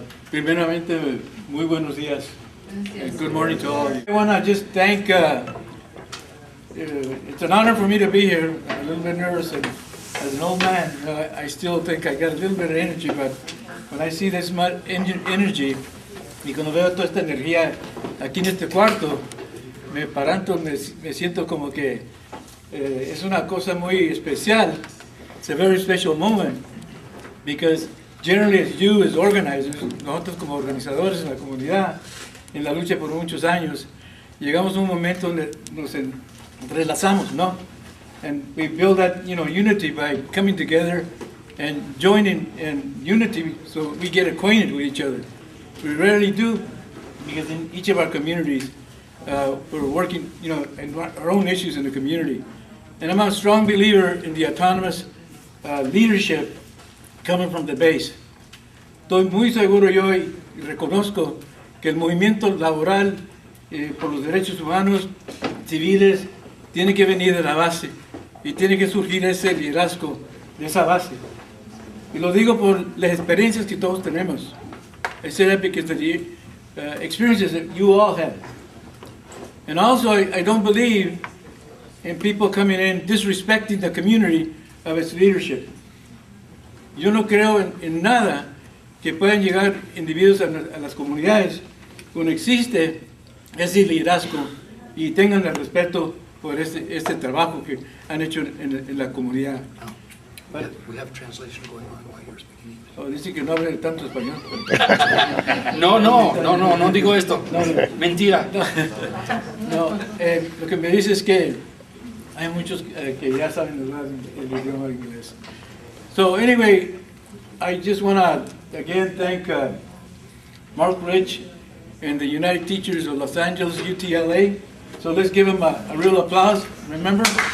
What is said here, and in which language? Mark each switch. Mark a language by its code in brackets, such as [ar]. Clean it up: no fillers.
[es] Primeramente, muy buenos días. [en] Good morning to all of you. I want to just thank, it's an honor for me to be here. I'm a little bit nervous, and as an old man, I still think I got a little bit of energy, but when I see this much energy, [es] y cuando veo toda esta energía aquí en este cuarto, me siento como que es una cosa muy especial. [en] It's a very special moment, because generally as you, as organizers, [es] nosotros como organizadores en la comunidad, en la lucha por muchos años, llegamos a un momento donde nos entrelazamos, ¿no? [en] And we build that, unity by coming together and joining in unity so we get acquainted with each other. We rarely do, because in each of our communities, we're working, in our own issues in the community. And I'm a strong believer in the autonomous leadership coming from the base. [es] Estoy muy seguro yo y reconozco que el movimiento laboral por los derechos humanos civiles tiene que venir de la base y tiene que surgir ese liderazgo de esa base. Y lo digo por las experiencias que todos tenemos. [en] I say that because of the experiences that you all have. And also, I don't believe in people coming in disrespecting the community of its leadership. [es] Yo no creo en nada que puedan llegar individuos a las comunidades cuando existe ese liderazgo y tengan el respeto por este trabajo que han hecho en la comunidad. [en] We have translation going on while you're speaking English. [es] Oh, dice que no hable tanto español. No digo esto. No. Mentira. No, lo que me dice es que hay muchos que ya saben el idioma inglés. [en] So anyway, I just want to again thank Mark Rich and the United Teachers of Los Angeles, UTLA. So let's give them a real applause, remember?